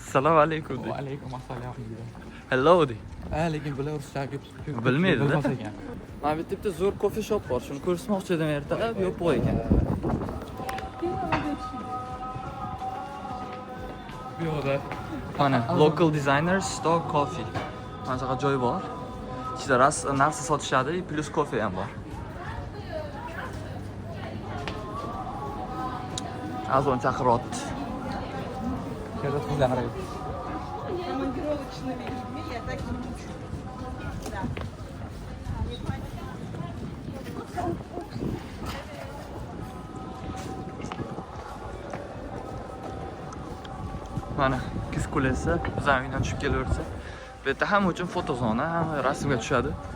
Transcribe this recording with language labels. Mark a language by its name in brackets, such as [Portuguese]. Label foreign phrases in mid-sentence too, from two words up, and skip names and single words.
[Uzbek] Assalomu alaykum. Va alaykum assalom deydi. Hello de. Lekin bular ruscha ko'p Bilmaydi-da. bilmas ekan. Mana bu yerda zo'r kofe shop bor. Shuni ko'rsatmoqchi edim ertalab, yopiq ekan. Bu yoqda Mana [English] local designers store coffee. [Uzbek] Mana shunaqa joy bor. Ichida narsa sotishadi, plus kofe ham bor. Azon chaqiryapti. Sherzod qizlar qaraydi. [Russian] Командировочными людьми я так не учу. Да. [Uzbek] Mana Kiz kulesi bizning uydan tushib kelaversa, bu yerda hamma uchun foto zona, hamma rasmga tushadi.